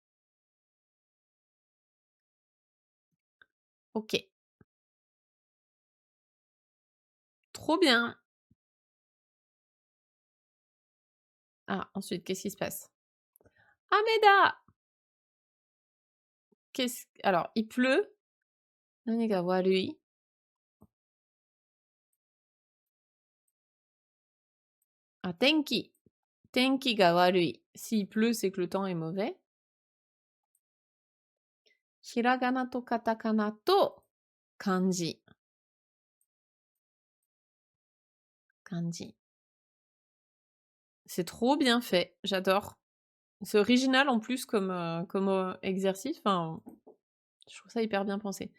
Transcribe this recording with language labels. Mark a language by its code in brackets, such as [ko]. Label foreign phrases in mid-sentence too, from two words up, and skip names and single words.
[fr] OK. Trop bien! Ah, ensuite, qu'est-ce qui se passe? Hameda! Alors, il pleut. [ja] 何が悪い？あ、天気. 天気が悪い. [fr] S'il pleut, c'est que le temps est mauvais. [ja] ひらがなとカタカナと漢字. [fr] Kanji. C'est trop bien fait, j'adore. C'est original en plus comme exercice, enfin, je trouve ça hyper bien pensé.